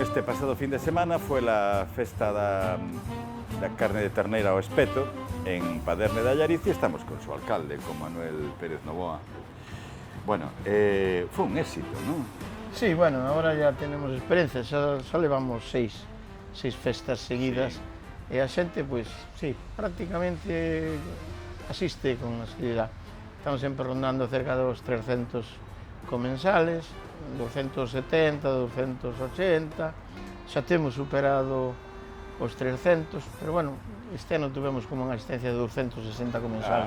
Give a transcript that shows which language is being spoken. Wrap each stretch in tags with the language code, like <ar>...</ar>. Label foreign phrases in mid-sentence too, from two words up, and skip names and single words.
<es>este pasado fin de semana fue la</es> <gl>festa da carne</gl> <es>de ternera o espeto en Paderne de Allariz y estamos con su alcalde, con Manuel Pérez Novoa. Bueno, fue un éxito, ¿no? Sí, bueno, ahora ya tenemos experiencia,</es> <gl>xa levamos seis festas seguidas e a xente, pois, sí, prácticamente asiste con asiduidade. Estamos sempre rondando cerca dos 300 comensales, 270, 280, xa temos superado os 300, pero bueno, este ano tuvemos como unha asistencia de 260 comensales.</gl>